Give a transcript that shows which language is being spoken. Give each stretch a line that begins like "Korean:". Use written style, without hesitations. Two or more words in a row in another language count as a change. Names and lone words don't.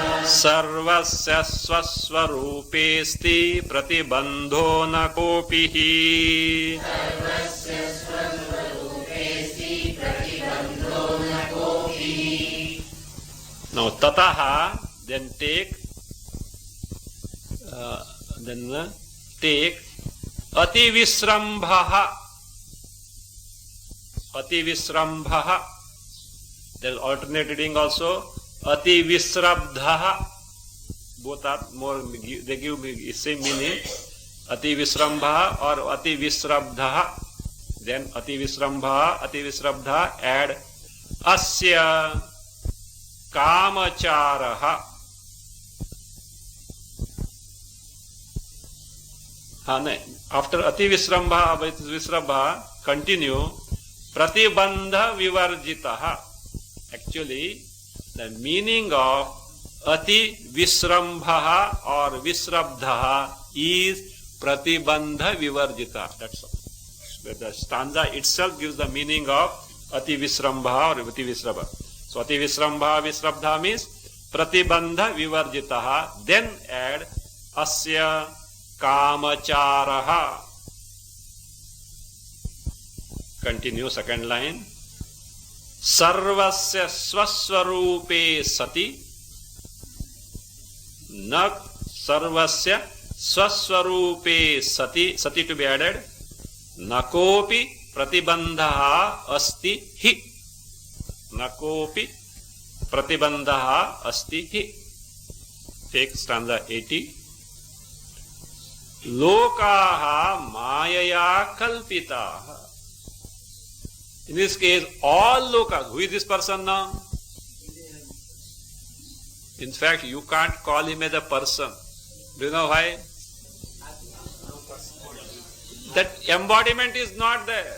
Sanskrit: सर्वस्य स्वस्वरूपेऽस्ति प्रतिबन्धो न कोऽपिः.
English: Now tataha, then take
Sanskrit: अति विस्रम्भः. अति विस्रम्भः.
English: There is alternate reading also.
Sanskrit: अति विस्रब्धः.
English: Both are more, they give me same meaning.
Sanskrit: अति विस्रम्भः or अति विस्रब्धः. Then अति विस्रब्ध, add अस्य कामचारः. After अति विस्रम्भ, continue प्रतिबन्ध विवर्जितः.
English: Actually, the meaning of
Sanskrit: अति विस्रम्भ
English: or visrabdha is
Sanskrit: प्रतिबन्ध विवर्जित.
English: That's all. The stanza itself gives the meaning of
Sanskrit: अति विस्रम्भ
English: or
Sanskrit: अति विस्रभ. So अति विस्रम्भ विस्रब्ध means प्रतिबन्ध विवर्जितः.
English: Then add
Sanskrit: अस्य कामचारः.
English: Continue second line.
Sanskrit: सर्वस्य स्वस्वरूपे सति. न सर्वस्य स्वस्वरूपे सति. Sati to be added. नकोऽपि प्रतिबन्धः अस्ति हि. नकोऽपि प्रतिबन्धः अस्ति हि.
English: Take stanza 80.
Sanskrit: लोकः मायया कल्पितः.
English: In this case, all lokas. Who is this person now? In fact, you can't call him as a person. Do you know why? That embodiment is not there.